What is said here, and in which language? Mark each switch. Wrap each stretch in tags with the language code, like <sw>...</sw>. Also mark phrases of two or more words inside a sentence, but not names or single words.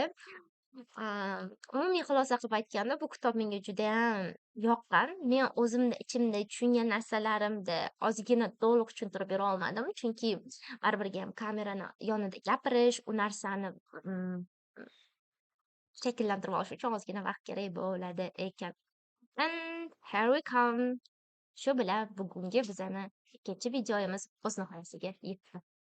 <uz>Umumiy xulosa qilib aytganda, bu kitob menga judayam yoqqan. Men o'zimni ichimda tushungan narsalarimni ozgina to'liq tushuntirib bera olmadim, chunki baribirgayam kamerani yonida gapirish, u narsani mm, shakllantirib olish uchun ozgina vaqt kerak bo'ladi ekan.</uz> <en>And here we come.</en> <uz>Shu bilan bugungi bizani ikkinchi videomiz o'z nihoyasiga yetdi.</uz>